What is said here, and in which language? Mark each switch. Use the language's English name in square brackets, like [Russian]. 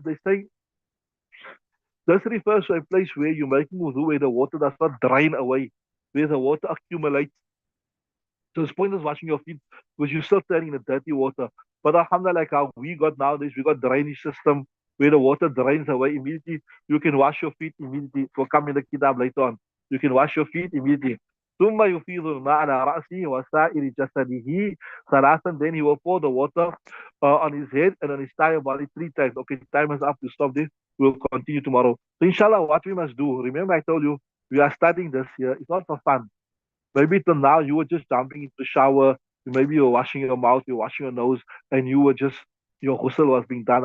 [English] They say this refers to a place where you're making wudu, where the water does not drain away, where the water accumulates. So it's pointless washing your feet because you're still standing in the dirty water. But alhamdulillah, like how we got nowadays, we got drainage system where the water drains away immediately. You can wash your feet immediately. It will come in the kitab later on. You can wash your feet immediately. [Arabic] ثم يفيض الماء على رأسه وسائر جسده ثلاثا. [English] Then he will pour the water on his head and on his entire body 3 times. Okay, time is up. To stop this. We'll continue tomorrow. So inshallah, what we must do, remember I told you, we are studying this here. It's not for fun. Maybe till now you were just jumping into the shower, maybe you were washing your mouth, you're washing your nose, and you were just, your ghusl was being done.